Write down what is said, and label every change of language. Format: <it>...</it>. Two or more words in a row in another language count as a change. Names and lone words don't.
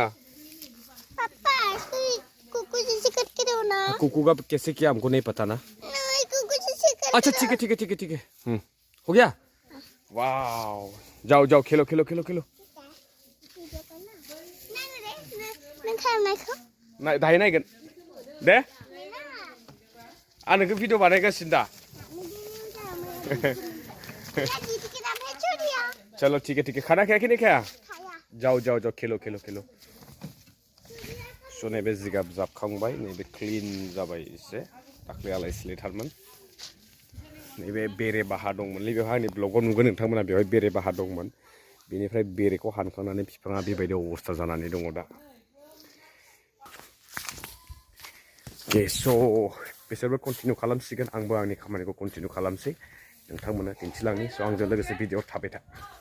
<hi>पापा कुकू जैसे करके दो ना कुकू का कैसे किया हमको नहीं पता ना नहीं कुकू जैसे कर अच्छा ठीक है हो गया वाव जाओ जाओ खेलो खेलो खेलो खेलो ना</hi> <brx>दाही नायगोन दे आं नोंखौ भिडिअ बानायगासिनो दा</brx> <hi>चलो ठीक है खाना खाया कि नहीं खाया जाओ खेलो</hi> <brx>स' नैबे जिगाब जाबखांबाय नैबे क्लिन जाबाय एसे दाख्लै आलाय सिलायथारमोन नैबे बेरे बाहा दंमोन बेवहाय आंनि ब्लगाव नुगोन नोंथांमोना बेवहाय बेरे बाहा दंमोन बेनिफ्राय बेरेखौ हानखांनानै बिफाङा बेबायदि अबस्था जानानै दङ दा स' बिसोरबो कन्टिनिउ खालामसिगोन आंबो आंनि खामानिखौ कन्टिनिउ खालामसै नोंथांमोना दिन्थिलांनि स' आंजों लोगोसे भिडिअ थाबाय था</brx>